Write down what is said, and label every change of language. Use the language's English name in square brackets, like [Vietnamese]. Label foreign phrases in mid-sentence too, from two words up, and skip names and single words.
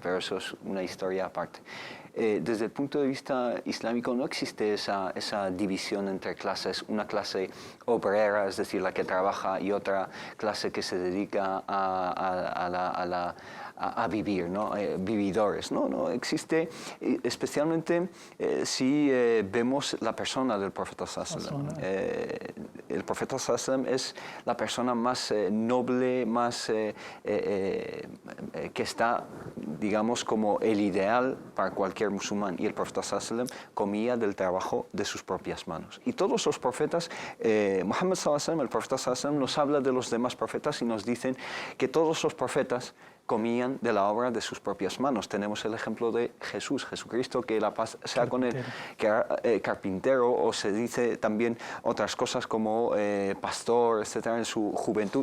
[Spanish] Pero eso es una historia aparte. Desde el punto de vista islámico no existe esa división entre clases, una clase obrera, es decir, la que trabaja, y otra clase que se dedica a vivir, ¿no? Vividores. No existe, especialmente si vemos la persona del profeta [Arabic] صلى الله عليه وسلم. [Spanish] El profeta [Arabic] صلى الله عليه وسلم [Spanish] es la persona más noble, más que está, digamos, como el ideal para cualquier musulmán, y el profeta [Arabic] صلى الله عليه وسلم [Spanish] comía del trabajo de sus propias manos. Y todos los profetas, [Arabic] محمد صلى الله عليه وسلم, [Spanish] el profeta [Arabic] صلى الله عليه وسلم, [Spanish] nos habla de los demás profetas y nos dicen que todos los profetas comían de la obra de sus propias manos. Tenemos el ejemplo de Jesucristo, que la paz sea con él, que era carpintero, o se dice también otras cosas como pastor, etcétera, en su juventud.